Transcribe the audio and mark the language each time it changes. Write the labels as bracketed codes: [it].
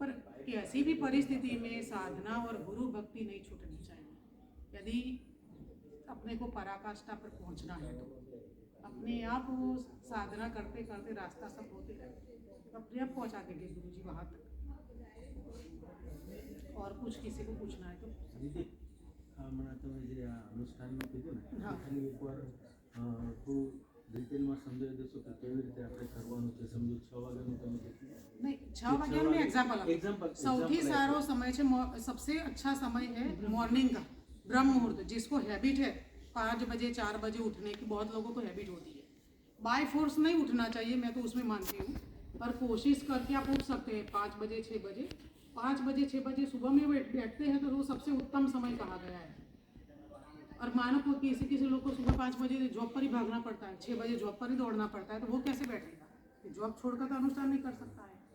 [hi] पर ऐसी भी परिस्थिति में साधना और गुरु भक्ति नहीं छूटनी चाहिए। यदि अपने को पराकाष्ठा पर पहुंचना है तो अपने आप वो साधना करते करते रास्ता सब होते रहते, अपने आप पहुंचा देंगे गुरु जी वहाँ तक। और कुछ किसी को पूछना है तो [gu] दीदी, મને તમે જે આ અનુષ્ઠાનનું કીધું ને, હા. ખાલી એકવાર થોડું ડિટેલમાં સમજાવી દેશો કે કેવી રીતે આપણે કરવાનું છે? સમજો 6 વાગ્યાનું તમે કીધું. [hi] नहीं [gu] 6 વાગ્યાનું [hi] मैं एग्जाम्पल [en] example [gu] સૌથી સારો समय છે [hi] सबसे अच्छा समय है मॉर्निंग का ब्रह्म मुहूर्त जिसको हैबिट है 5 बजे 4 बजे उठने की बहुत लोगों को हैबिट होती है बाय फोर्स नहीं उठना चाहिए मैं तो उसमें मानती हूँ पर कोशिश करके आप उठ सकते हैं 5 बजे 6 बजे 5 बजे 6 बजे सुबह में बैठते हैं तो वो सबसे उत्तम समय कहा गया है और मानो को किसी किसी लोग को सुबह 5 बजे जॉब पर ही भागना पड़ता है 6 बजे जॉब पर ही दौड़ना पड़ता है तो वो कैसे बैठेगा जॉब छोड़कर तो अनुष्ठान नहीं कर सकता है